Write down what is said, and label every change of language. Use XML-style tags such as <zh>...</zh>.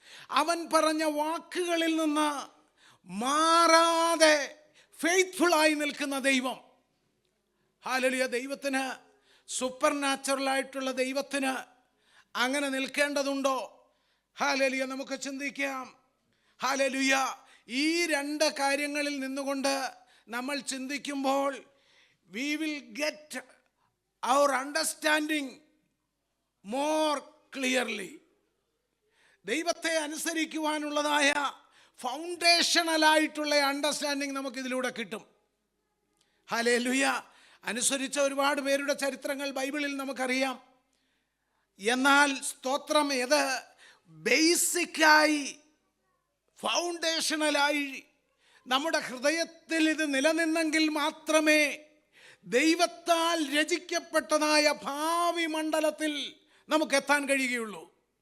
<ml>അവൻ പറഞ്ഞ വാക്കുകളിൽ നിന്ന് മാറാതെ ഫെയ്ത്ത്ഫുള്ളായി നിൽക്കുന്ന ദൈവം. ഹല്ലേലൂയ. ദൈവത്തിന്, സൂപ്പർ നാച്ചുറൽ ആയിട്ടുള്ള ദൈവത്തിന് അങ്ങനെ നിൽക്കേണ്ടതുണ്ടോ? ഹല്ലേലൂയ. നമുക്ക് ചിന്തിക്കാം. ഹല്ലേലൂയ. ഈ രണ്ട് കാര്യങ്ങളിൽ നിന്നുകൊണ്ട് നമ്മൾ ചിന്തിക്കുമ്പോൾ</ml> <en>we will get our understanding more clearly.</en> <ml>ദൈവത്തെ അനുസരിക്കുവാനുള്ളതായ ഫൗണ്ടേഷണലായിട്ടുള്ള അണ്ടർസ്റ്റാൻഡിങ് നമുക്കിതിലൂടെ കിട്ടും. ഹല്ലേലൂയ. അനുസരിച്ച ഒരുപാട് പേരുടെ ചരിത്രങ്ങൾ ബൈബിളിൽ നമുക്കറിയാം. എന്നാൽ സ്തോത്രം, ഇത് ബേസിക്കായി, ഫൗണ്ടേഷണലായി നമ്മുടെ ഹൃദയത്തിൽ ഇത് നിലനിന്നെങ്കിൽ മാത്രമേ ദൈവത്താൽ രചിക്കപ്പെട്ടതായ ഭാവി മണ്ഡലത്തിൽ നമുക്ക് എത്താൻ കഴിയുകയുള്ളൂ.</ml>